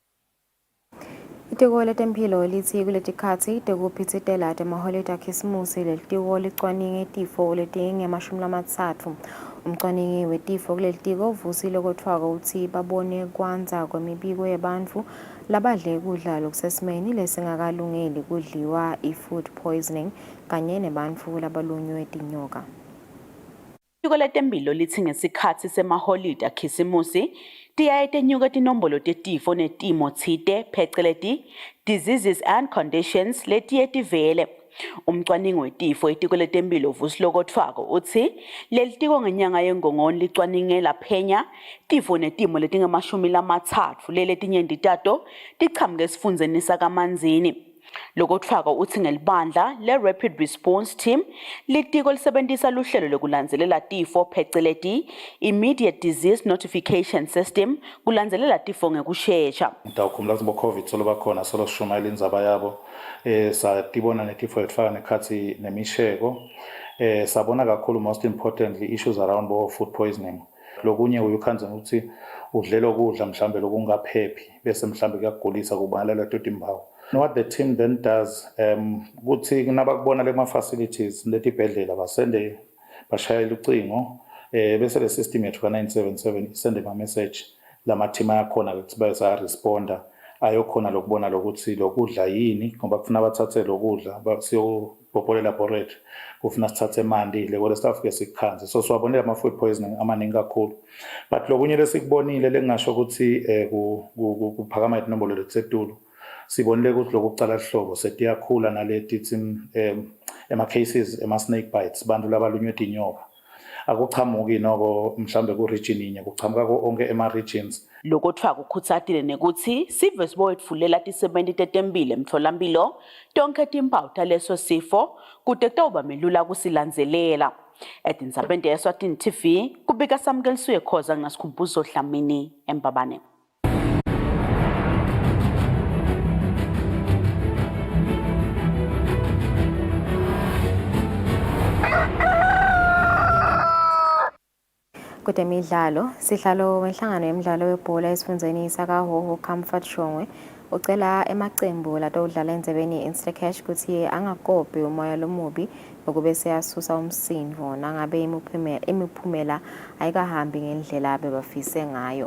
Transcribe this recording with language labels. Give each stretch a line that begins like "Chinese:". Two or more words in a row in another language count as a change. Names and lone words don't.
Swati: Itiko letemphilo lithi kuletikhatsi tekuphitsitela temaholide akhisimusi lelitiko licwaninge tifo letingemashumi 30. Umcwaningi wetifo kulelitiko uvusile kotfwako ukuthi babone kwanza kwemibiko yebantfu labadle kudla lokusesimeni lesingakalungeli kudliwa i-
English: food poisoning
Swati: kanye nebantfu labalunywe tinyoka. Itiko letemphilo lithi ngesikhatsi semaholide akhisimusi tiyaye tenyuka tinombolo tetifo netimo tsite pheceleti
English: diseases and conditions
Swati: letiye tivele. Umcwaningi wetifo etiko letemphilo uvusile kotfwako uthi lelitiko ngenyanga yengongoni licwaninge laphenya tifo netimo letingemashumi 30 leletinyenti tato tichamuke esifundzeni sakaManzini. Lokotfwako uthi ngelibandla le-Rapid Response Team litiko lisebentisa luhlelo lekulandzelela tifo pheceleti Immediate Disease Notification System kulandzelela tifo ngekushesha. Ngidawukhumbula ukuthi bo-COVID solobakhona solosishumayela indzaba yabo satibona netifo letfaka nekhatsi nemisheko sabona kakhulu
English: most importantly issues around food poisoning.
Swati: Lokunye uyukhanza ukuthi udlela kudla mhlambe lokungaphephi bese mhlambe kuyakugulisa kubangalela totimbawu.
English: What the team then does,
Swati: ukuthi nabakubona le facilities letibhedlela basende bashayela ucingo bese le system yethu ka977 isende ama message lama team ayakhona ukuthi bayasa responda ayokhona lokubona lokuthi lokudla yini ngoba kufuna bathathe lokudla basiyobhobola laboratory kufuna sithathe emanti le stuff ke sikhanze so siwabonela ama
English: food poisoning
Swati: amaningi kakhulu but lokunye lesikubonile lengasho ukuthi kuphakama inombolo letsetulu sibonile ukuthi lokucala hlobo setiyakhula naletithi ema cases ema
English: snake bites
Swati: bantu labalunywe tinyoka akuchamuki noko mhlambe ku region inye kuchamuka onke ema regions. Lokotfwa kukhuthatile nekuthi sive siboyetfulela tisebenti tetempilo emtholampilo tonke timpawu taleso sifo kude kutawuba melula kusilandzelela. Etindzabeni te-Eswatini TV kubika Samkelisuye Khoza ngasikhumbuzo Dlamini eMbabane. Kutemidlalo sihlalo wenhlangano yemidlalo webhola esifundeni sakaHoho Comfort Shongwe ucela emacembu latodlala endzebeni ye-Instacash ukuthi angakophi umoya lomubi ukube seyasusa umsindvo nangabe imiphumela ayikahambi ngendlela bebafise ngayo.